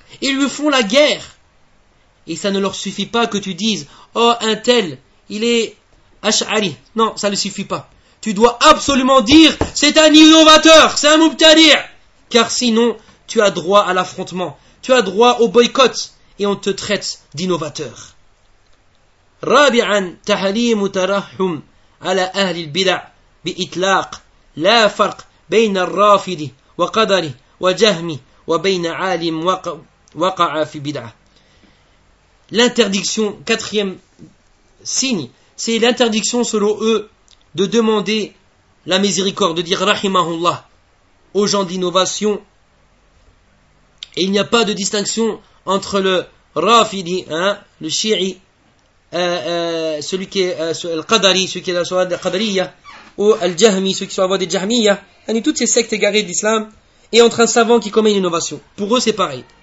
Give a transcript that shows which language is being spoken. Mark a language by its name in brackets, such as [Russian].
[French] Ils lui font la guerre. Et ça ne leur suffit pas que tu dises « Oh, un tel, il est Ash'ari ». Non, ça ne suffit pas. Tu dois absolument dire « C'est un innovateur, c'est un mubtadi' ». Car sinon, tu as droit à l'affrontement. Tu as droit au boycott. Et on te traite d'innovateur. [Arabic] رابعاً تحريم ترحم على أهل البدع بإطلاق لا فرق بين الرافض وقدره وجهمه وبين عالم وقع في بدعة. [French] L'interdiction, quatrième signe, c'est l'interdiction selon eux de demander la miséricorde, de dire rahimahullah aux gens d'innovation. Et il n'y a pas de distinction entre le rafidi, le shi'i, celui qui est al-qadari, celui qui est la soie al-qadariya, ou al-jahmi, celui qui soit la voie des jahmiya, et toutes ces sectes égarées d'islam, et entre un savant qui commet une innovation. Pour eux, c'est pareil.